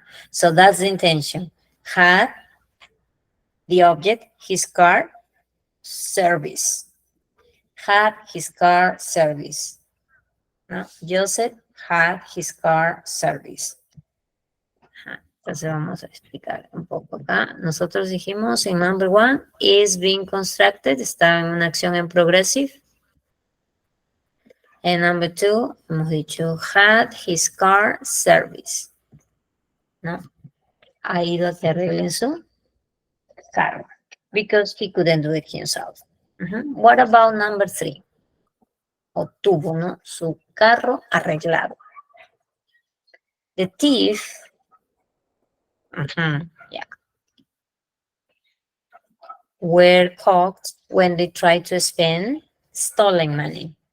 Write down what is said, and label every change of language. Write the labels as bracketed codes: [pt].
[en] So that's the intention. Had the object, his car, service. Had his car service. ¿No? Joseph had his car service. [es] Entonces vamos a explicar un poco acá. Nosotros dijimos en number 1, [en] is being constructed, [es] está en una acción en progressive. En number 2, hemos dicho had his car service. ¿No? Ha ido a que arreglen su carro. [en] Because he couldn't do it himself. What about number 3? [es] Obtuvo, ¿no? Su carro arreglado. [en] The thief, yeah, were caught when they tried to spend stolen money.